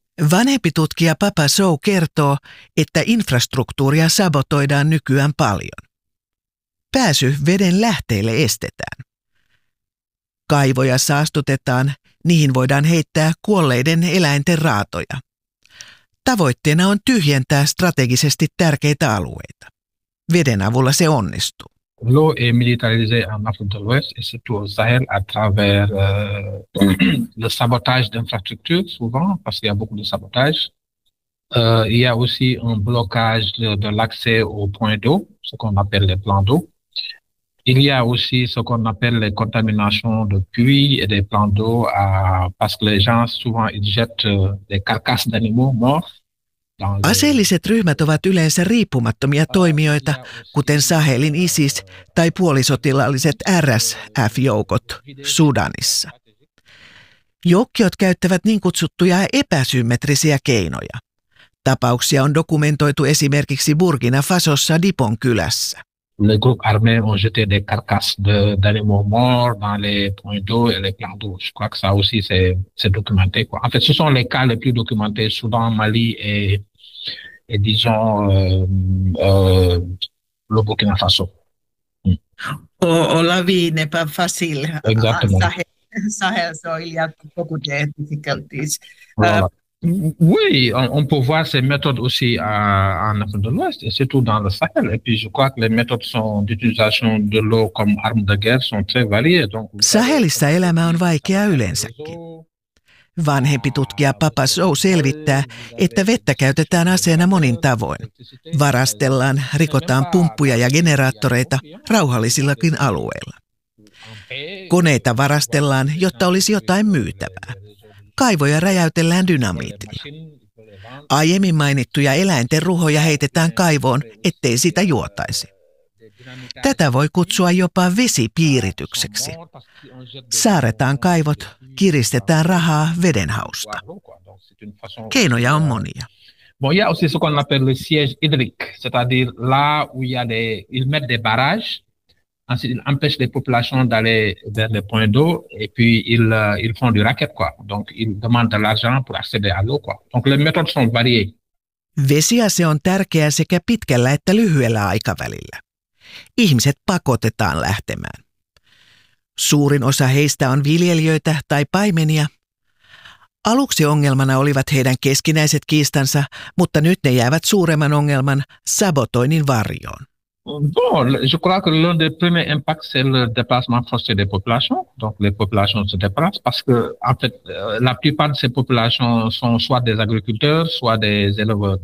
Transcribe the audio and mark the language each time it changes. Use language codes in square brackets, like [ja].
[fi] Vanhempi tutkija Papa Sow kertoo, että infrastruktuuria sabotoidaan nykyään paljon. Pääsy veden lähteille estetään. Kaivoja saastutetaan, niihin voidaan heittää kuolleiden eläinten raatoja. Tavoitteena on tyhjentää strategisesti tärkeitä alueita. Veden avulla se onnistuu. [fr] Low et militarisé en Afrique de l'Ouest et surtout au Sahel à travers le sabotage d'infrastructures souvent parce qu'il y a beaucoup de sabotage. Il y a aussi un blocage de l'accès aux points d'eau, ce qu'on appelle les plans d'eau. Il y a aussi ce qu'on appelle les contaminations de puits et des plans d'eau parce que les gens souvent ils jettent des carcasses d'animaux morts. [fi] Aseelliset ryhmät ovat yleensä riippumattomia toimijoita, kuten Sahelin ISIS tai puolisotilaalliset RSF-joukot Sudanissa. Joukkiot käyttävät niin kutsuttuja epäsymmetrisiä keinoja. Tapauksia on dokumentoitu esimerkiksi Burkina Fasossa Dipon kylässä. [fr] Les groupes armés ont jeté des carcasses d'animaux morts dans les points d'eau et les plans d'eau. Je crois que ça aussi c'est documenté quoi. En fait, ce sont les cas les plus documentés, Soudan, Mali et disons le Burkina Faso. On la vie n'est pas facile. Exactement. Sahel, il y a beaucoup de difficultés. Oui, on peut voir ces méthodes aussi en Afrique de l'Ouest, et surtout dans le Sahel. Et puis je crois que les méthodes sont d'utilisation de l'eau comme arme de guerre sont très variées. Donc, [fi] Sahelissa elämä on vaikea yleensäkin. Vanhempi tutkija Papa Zhou selvittää, että vettä käytetään aseena monin tavoin. Varastellaan, rikotaan pumppuja ja generaattoreita rauhallisillakin alueilla. Koneita varastellaan, jotta olisi jotain myytävää. Kaivoja räjäytellään dynamiitilla. Aiemmin mainittuja eläinten ruhoja heitetään kaivoon, ettei sitä juotaisi. Tätä voi kutsua jopa vesipiiritykseksi. Saaretaan kaivot, kiristetään rahaa vedenhausta. Keinoja on monia. [fr] Bon, il y a aussi ce qu'on appelle le siège hydrique, c'est-à-dire là où il y a des ils mettent des barrages, ensuite ils empêchent les populations d'aller vers les points d'eau et puis ils font du racket quoi. Donc ils demandent de l'argent pour accéder à l'eau quoi. Donc les méthodes sont variées. [fi] Vesiase on tärkeä sekä pitkällä että lyhyellä aikavälillä. Ihmiset pakotetaan lähtemään. Suurin osa heistä on viljelijöitä tai paimenia. Aluksi ongelmana olivat heidän keskinäiset kiistansa, mutta nyt ne jäävät suuremman ongelman sabotoinnin varjoon. [fr] Bon, je crois que l'un des premiers impacts c'est le déplacement forcé des populations. Donc les populations se déplacent parce que en fait la plupart de ces populations sont soit des agriculteurs, soit des éleveurs.